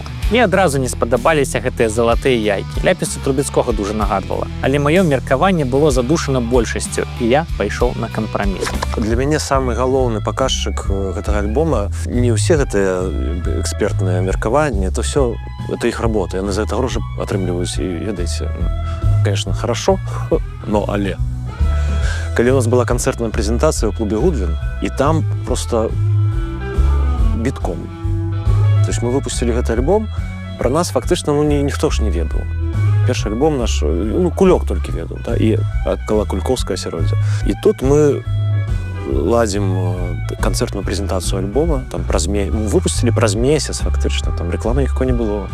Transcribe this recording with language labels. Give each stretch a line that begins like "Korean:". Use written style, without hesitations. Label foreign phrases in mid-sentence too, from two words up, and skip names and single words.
Belarusian: Мне адразу не спадабаліся гэтыя залатыя яйкі. Ляпісу Трубецкога дужа нагадвала. Але маё меркаванне было задушана большасцю, і я пайшоў на кампраміс. Для мяне самы галоўны паказчык гэтага альбома не ўсе гэтыя экспертныя меркаванні,
Russian: это все это
Belarusian: іх работа. Яны за гэта грошы атрымліваюць, і ведаеце,
Russian: конечно, хорошо, но але.
Belarusian: Калі у нас была канцэртная прэзентацыя ў клубе Гудвін, і там просто бітком.
Russian: То есть мы выпустили
Belarusian: гэты альбом, про нас фактычна ніхто ж не ведаў. Першы альбом наш, Кулёк толькі ведаў, да, і кала Кулькоўскае асяроддзе. І тут мы ладзім канцэртную прэзентацыю альбома, там выпусцілі праз месяц фактычна, там рэкламы ніхто не было.